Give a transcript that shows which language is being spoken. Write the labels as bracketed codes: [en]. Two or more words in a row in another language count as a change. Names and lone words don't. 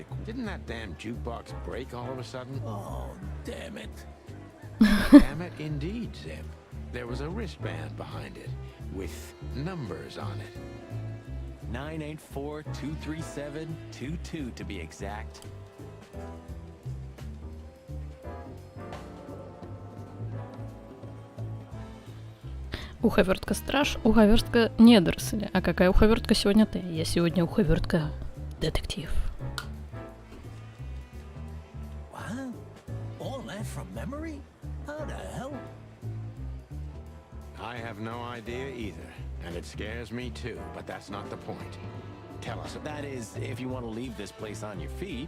[en] Didn't that damn jukebox break all of a sudden? Oh, damn it. Damn it, indeed, Zip. There was a wristband behind it, with numbers on it. 984-237-22 to be exact. [ru] Уховертка страж, уховертка недоросли. А какая уховертка сегодня ты? Я сегодня уховертка детектив. [en] What? All that from memory? How the hell? I have no idea either, and it scares me too, but that's not the point. Tell us. That is, if you want to leave this place on your feet.